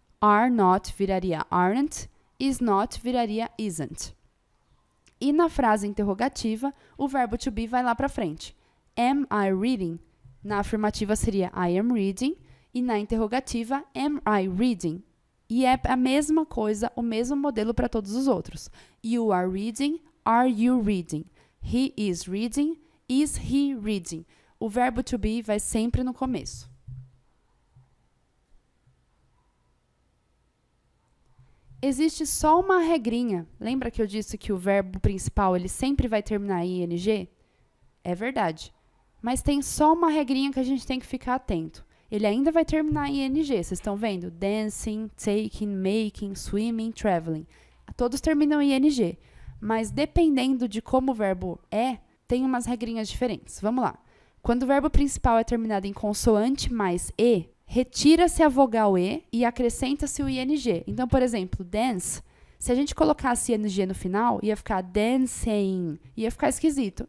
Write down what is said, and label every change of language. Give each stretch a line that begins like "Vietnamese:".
English: Are not viraria aren't. Is not viraria isn't.
Portuguese: E na frase interrogativa, o verbo to be vai lá para frente.
English: Am I reading?
Portuguese: Na afirmativa seria
English: I am reading.
Portuguese: E na interrogativa,
English: am I reading?
Portuguese: E é a mesma coisa, o mesmo modelo para todos os outros.
English: You are reading, are you reading? He is reading, is he reading?
Portuguese: O verbo to be vai sempre no começo. Existe só uma regrinha. Lembra que eu disse que o verbo principal ele sempre vai terminar em ing? É verdade. Mas tem só uma regrinha que a gente tem que ficar atento. Ele ainda vai terminar em ing. Vocês estão vendo?
English: Dancing, taking, making, swimming, traveling.
Portuguese: Todos terminam em ing. Mas dependendo de como o verbo é, tem umas regrinhas diferentes. Vamos lá. Quando o verbo principal é terminado em consoante mais e, retira-se a vogal e acrescenta-se o ing. Então, por exemplo, dance, se a gente colocasse ing no final, ia ficar dancing, ia ficar esquisito.